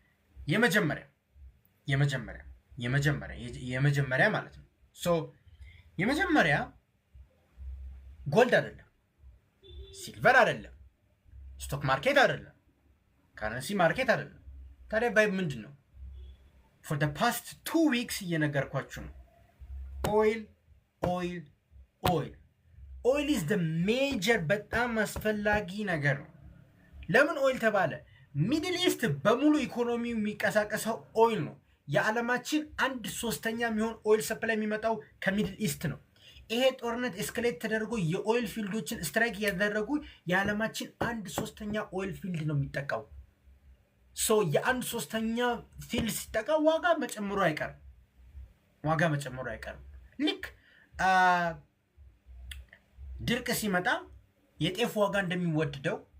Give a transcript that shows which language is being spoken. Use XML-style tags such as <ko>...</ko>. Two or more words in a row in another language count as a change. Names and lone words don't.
<am>የመጀመሪያ ማለት ነው። የመጀመሪያ ጎልድ አይደለም፣ ሲልቨር አይደለም፣</am> <en>stock market</en> <am>አይደለም፣</am> <en>currency market</en> <am>አይደለም። ታዲያ ቫይብ ምንድን ነው?</am> <en>for the past 2 weeks</en> <am>እየነገርኳችሁ ነው።</am> <en>oil is the major</en> <am>በጣም አስፈላጊ ነገር ነው። ለምን ኦይል ተባለ? ሚድል ኢስት በሙሉ ኢኮኖሚው የሚንቀሳቀሰው ኦይል ነው። የዓለማችን 1/3 የሚሆን</am> <en>oil supply</en> <am>የሚመጣው ከሚድል ኢስት ነው። ይሄ ጦርነት ኤስካሌት ተደርጎ የኦይል ፊልዶችን ስትራይክ ያደረጉ የዓለማችን 1/3</am> <en>oil field</en> <am>ነው የሚጠቃው። የ1/3 ፊልድ ሲጠቃ ዋጋ መጨመሩ አይቀርም። ልክ ድርቅ ሲመጣ የጤፍ ዋጋ እንደሚወድደው</am>